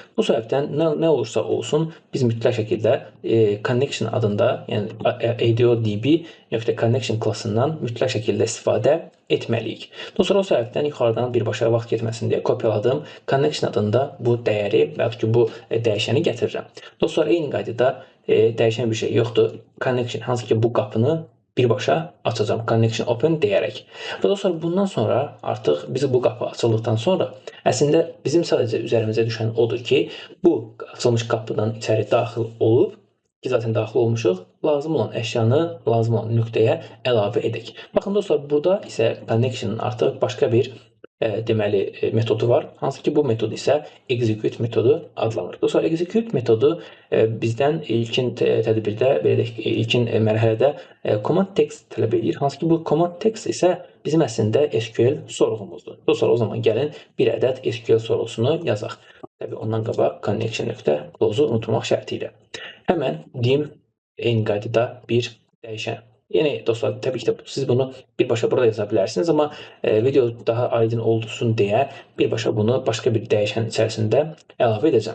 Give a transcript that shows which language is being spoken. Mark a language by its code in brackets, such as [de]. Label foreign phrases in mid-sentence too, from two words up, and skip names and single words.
[az] Bu səbəbdən nə olursa olsun biz mütləq şəkildə connection adında, yəni ADO-DB.connection klassından mütləq şəkildə istifadə etməliyik. Dostlar, o səbəbdən yuxarıdan birbaşa vaxt getməsin deyə kopyaladım. Connection adında bu dəyəri və yaxud ki, bu dəyişəni gətirirəm. Dostlar, eyni qaydada dəyişən bir şey yoxdur. Connection, hansı ki, bu qapını birbaşa açacağım, [en] connection open [az] deyərək. Və dostlar, bundan sonra artıq biz bu qapı açıldıqdan sonra əslində bizim sadəcə üzərimizə düşən odur ki, bu açılmış qapıdan içəri daxil olub, ki, zaten daxil olmuşuq, lazım olan əşyanı, lazım olan nöqtəyə əlavə edək. Baxın dostlar, burada isə connection'ın artıq başqa bir deməli metodu var. Hansı ki, bu metod isə execute metodu adlanır. Dostlar, execute metodu bizdən ilkin tədbirdə, belə deyək, ilkin mərhələdə [en] command text [az] tələb edir. Hansı ki, bu [en] command text [az] isə bizim əslində SQL sorğumuzdur. Dostlar, o zaman gəlin bir ədəd SQL sorğusunu yazaq. Təbii, ondan qabaq connection.close-u unutmaq şərti ilə. Həmən dim eyni qaydada bir dəyişən. Yəni, dostlar, təbii ki, siz bunu birbaşa burada yaza bilərsiniz, amma video daha aydın olsun deyə birbaşa bunu başqa bir dəyişən içərisində əlavə edəcəm.